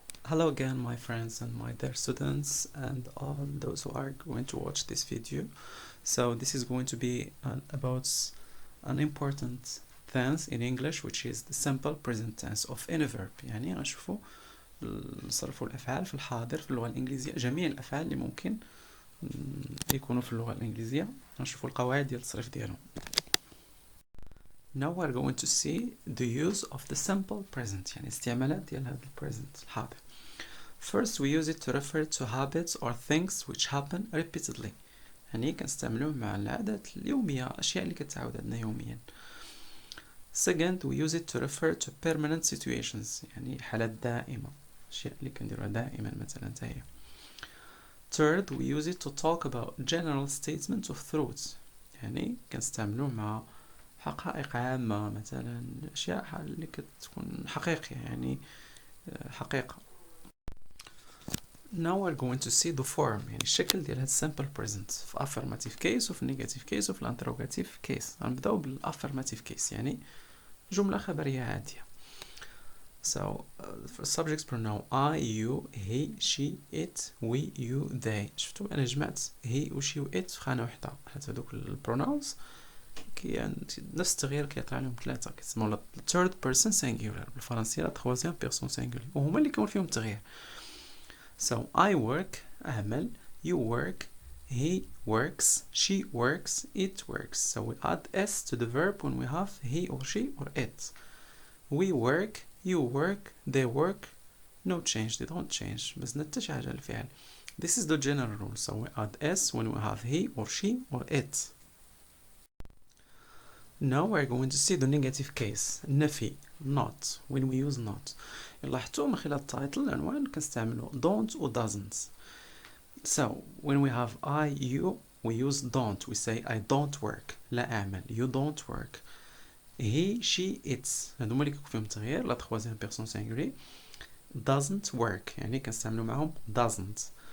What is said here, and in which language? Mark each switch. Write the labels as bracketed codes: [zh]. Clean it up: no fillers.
[en] Hello again, my friends and my dear students and all those who are going to watch this video. So this is going to be about an important tense in English, which is the simple present tense of any verb. [ar] يعني غنشوفوا نصرفوا الأفعال في الحاضر في اللغة الإنجليزية، جميع الأفعال اللي ممكن يكونوا في اللغة الإنجليزية. غنشوفوا القواعد ديال التصريف ديالهم. [en] Now we're going to see the use of the simple present، [ar] يعني استعمالات ديال هذا present الحاضر. [en] First, we use it to refer to habits or things which happen repeatedly. [ar] يعني كنستعملوه مع العادات اليومية، الأشياء اللي كتعاود عندنا يوميا. [en] Second, we use it to refer to permanent situations، [ar] يعني حالات دائمة، أشياء اللي كنديروها دائما مثلا هي. [en] Third, we use it to talk about general statements of truths، [ar] يعني كنستعملوه مع حقائق عامة، مثلا أشياء اللي كتكون حقيقية، يعني حقيقة. [en] Now we're going to see the form، [ar] يعني الشكل ديال هاد simple present في affirmative case وفي negative case وفي interrogative case. غنبداو بالaffirmative case، يعني جملة خبرية عادية. [en] So for subject pronoun I, you, he, she, it, we, you, they. [ar] شفتوا أنا جمعت he و she و it في خانة وحدة، حيت هادوك البروناونز نفس التغيير كيطلع لهم ثلاثة، كيسموا third person singular بالفرنسية [fr] la troisième personne singulier، [ar] وهما اللي كيكون فيهم التغيير. [en] So I work أعمل، you work, he works, she works, it works. So we add s to the verb when we have he or she or it. We work, you work, they work, no change, they don't change. [ar] بس نتا شي حاجة الفعل. [en] This is the general rule. So we add s when we have he or she or it. Now we're going to see the negative case. نفي not when we use not. [ar] لاحظتوا من خلال التايتل العنوان كنستعملوا don't و doesn't. [en] So when we have I, you, we use don't. We say I don't work. [ar] لا أعمل. [en] You don't work. He, she, it. [ar] هادوما اللي كيكون فيهم تغيير لا [fr] troisième personne singulier. [en] Doesn't work. [ar] يعني كنستعملوا معهم doesn't.